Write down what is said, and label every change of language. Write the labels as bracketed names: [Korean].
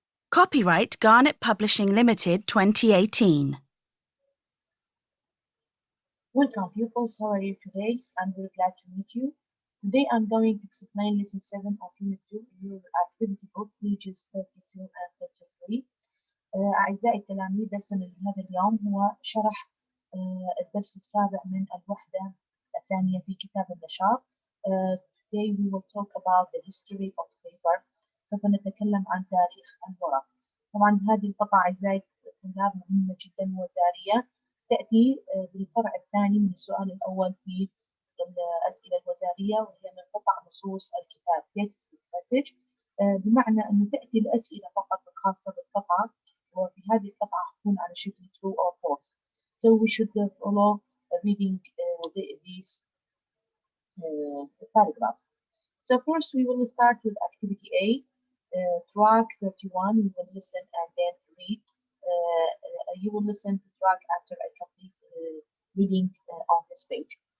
[English] Copyright Garnet Publishing Limited 2018. Welcome pupils, how are you today? I'm very glad to meet you. Today I'm going to explain lesson 7 of unit 2 in your activity book pages 32 and 33. [Arabic] أعزائي التلاميذ درسنا لهذا اليوم هو شرح الدرس السابع من الوحدة الثانية في كتاب النشاط. [English] Today we will talk about the history of paper. [Arabic] سوف نتكلم عن تاريخ الورق. طبعا هذه القطعة أعزائي الطلاب مهمة جدا ووزارية، تأتي بالفرع الثاني من السؤال الأول في الأسئلة الوزارية، وهي من قطع نصوص الكتاب [English] text message، [Arabic] بمعنى أنه تأتي الأسئلة فقط الخاصة بالقطعة، وفي هذه القطعة تكون على شكل [English] true or false. So we should follow reading these paragraphs. So first we will start with activity A, track 31. We will listen and then read. You will listen to track after I complete reading on this page.